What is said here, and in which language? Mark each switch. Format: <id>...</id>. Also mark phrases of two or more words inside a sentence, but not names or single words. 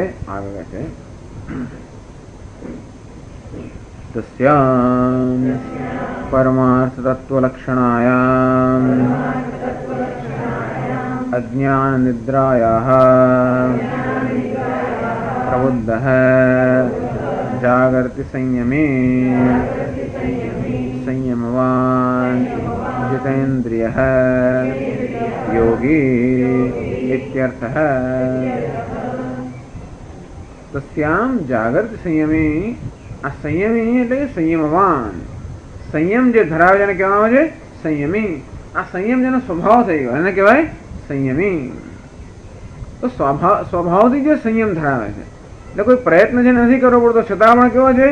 <gu>આગળ છે</gu> <sa>तस्याम परमार्थ तत्व लक्षणायाम अज्ञान निद्रायाः प्रबुद्धः जागृति संयमी संयमवान जितेन्द्रियः योगी इत्यर्थः. तस्याम जागृत संयमी.</sa> <gu>આ સંયમી એટલે સંયમવાન. સંયમ જે ધરાવે છે એને કહેવામાં આવે છે સંયમી. આ સંયમ જેનો સ્વભાવ થઈ ગયો એને કહેવાય સંયમી. તો સ્વભાવથી જે સંયમ ધરાવે છે, એટલે કોઈ પ્રયત્ન જે નથી કરવો પડતો છતાં પણ કેવો છે?</gu>